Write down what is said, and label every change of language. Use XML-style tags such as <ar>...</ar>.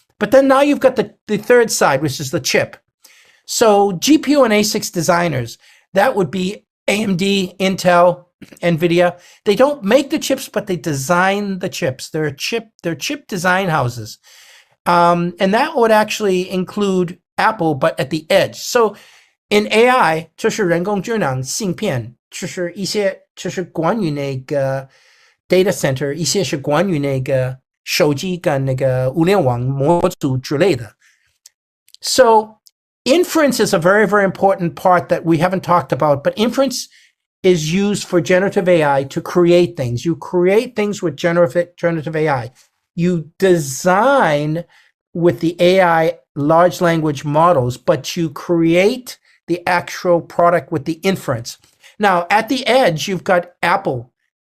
<en>But then now you've got the third side, which is the chip. So GPU and ASICs designers, that would be AMD, Intel, NVIDIA. They don't make the chips, but they design the chips. They're chip design houses. And that would actually include Apple, but at the edge. So in AI,</en> <zh>就是人工智能芯片，就是一些就是关于那个 data center， 一些是关于那个手机跟那个物联网模组之类的。</zh> <en>So inference is a very, very important part that we haven't talked about, but inference is used for generative AI to create things. You create things with generative AI. You design with the AI large language models, but you create the actual product with the inference. Now, at the edge, you've got Apple.</en>